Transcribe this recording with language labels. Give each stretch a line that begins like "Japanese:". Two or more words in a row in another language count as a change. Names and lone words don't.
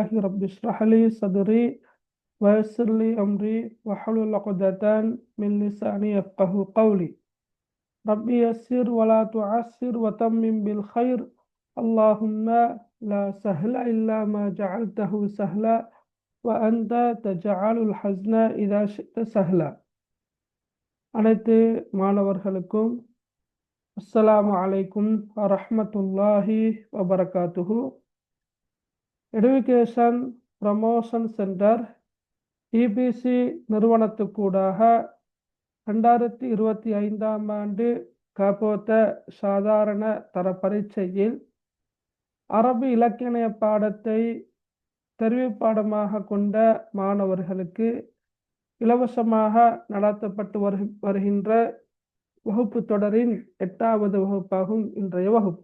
Arabic: رب اشرح لي صدري ويسر لي أمري واحلل عقدة من لساني يفقه قولي. ربي يسر ولا تعسر وتمم بالخير. اللهم لا سهل إلا ما جعلته سهلا وأنت تجعل الحزن إذا شئت سهلا.
Tamil: அனைத்து மாணவர்களுக்கும்
Arabic: السلام عليكم ورحمة الله وبركاته.
Tamil: எடுகேஷன் ப்ரமோஷன் சென்டர் இபிசி நிறுவனத்துக்கூடாக 2025ஆம் ஆண்டு காப்போத்த சாதாரண தர பரீட்சையில் அரபு இலக்கிய பாடத்தை தெரிவு பாடமாக கொண்ட மாணவர்களுக்கு இலவசமாக நடத்தப்பட்டு வருகின்ற வகுப்பு தொடரின் 8வது வகுப்பாகும் இன்றைய வகுப்பு.